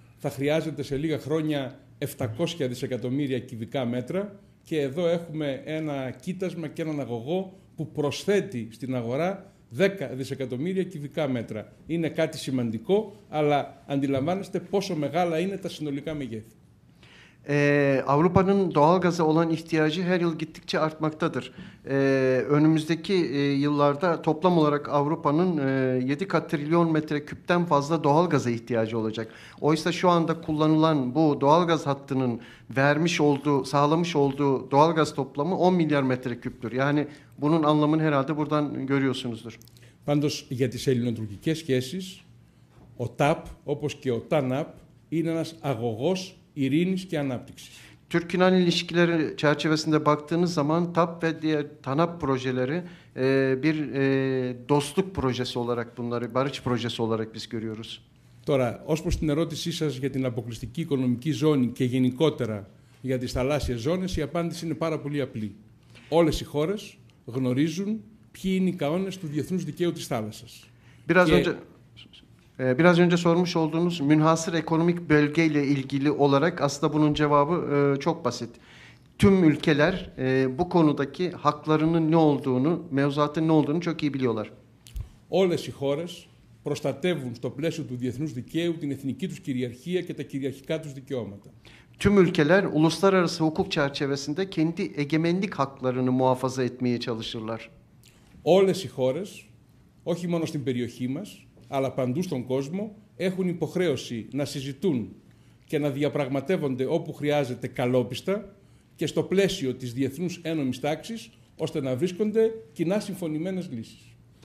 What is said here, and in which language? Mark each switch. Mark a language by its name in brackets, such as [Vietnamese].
[Greek] Θα χρειάζεται σε λίγα χρόνια 700 δισεκατομμύρια κυβικά μέτρα και εδώ έχουμε ένα κοίτασμα και έναν αγωγό που προσθέτει στην αγορά 10 δισεκατομμύρια κυβικά μέτρα. Είναι κάτι σημαντικό, αλλά αντιλαμβάνεστε πόσο μεγάλα είναι τα συνολικά μεγέθη. [Turkish] Avrupa'nın doğalgaza olan ihtiyacı her yıl gittikçe artmaktadır. Önümüzdeki yıllarda toplam olarak Avrupa'nın 7 trilyon metreküpten fazla doğalgaza ihtiyacı olacak. Oysa şu anda kullanılan bu doğalgaz hattının sağlamış olduğu doğalgaz toplamı 10 milyar metreküptür. Yani bunun anlamını herhalde buradan görüyorsunuzdur. [Greek] Πάντως, για τις ελληνοτουρκικές σχέσεις, ο TAP, όπως και ο TANAP, είναι ένας αγωγός ειρήνης και ανάπτυξης. [Turkish] Türk-Yunan ilişkileri çerçevesinde baktığınız zaman TAP ve diğer TANAP projeleri bir dostluk projesi olarak bunları, barış projesi olarak biz görüyoruz. [Greek] Τώρα, ως προς την ερώτησή σας για την αποκλειστική οικονομική ζώνη και γενικότερα για τις θαλάσσιες ζώνες, η απάντηση είναι πάρα πολύ απλή. Όλες οι χώρες γνωρίζουν ποιοι είναι οι κανόνες του διεθνούς δικαίου της θάλασσας. [Turkish] Biraz önce sormuş olduğunuz münhasır ekonomik bölgeyle ilgili olarak aslında bunun cevabı çok basit. Tüm ülkeler bu konudaki haklarının ne olduğunu, mevzuatın ne olduğunu çok iyi biliyorlar. [Greek] Όλες οι χώρες προστατεύουν στο πλαίσιο του διεθνούς δικαίου την εθνική τους κυριαρχία και τα κυριαρχικά τους δικαιώματα. [Turkish] Tüm ülkeler uluslararası hukuk çerçevesinde kendi egemenlik haklarını muhafaza etmeye çalışırlar. [Greek] Όλες οι χώρες, όχι μόνο στην περιοχή μας, αλλά παντού στον κόσμο, έχουν υποχρέωση να συζητούν και να διαπραγματεύονται όπου χρειάζεται καλόπιστα και στο πλαίσιο της διεθνούς ένομης τάξης, ώστε να βρίσκονται κοινά συμφωνημένες λύσεις.